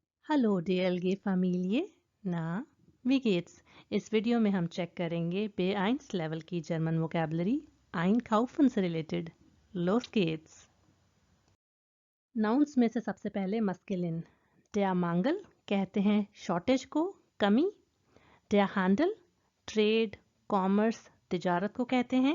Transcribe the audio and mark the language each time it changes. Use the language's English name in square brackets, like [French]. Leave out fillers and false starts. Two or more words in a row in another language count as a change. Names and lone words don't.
[German] Hallo DLG Familie, na, wie geht's? [Hindi] इस वीडियो में हम चेक करेंगे B1 लेवल की [English] German vocabulary [Hindi] einkaufen से रिलेटेड। [German] Los geht's! [Hindi] नाउन्स में से सबसे पहले मस्कुलिन। [German] Der Mangel [Hindi] कहते हैं शॉर्टेज को, कमी। [German] Der Handel [English] trade, commerce, [Hindi] तिजारत को कहते हैं।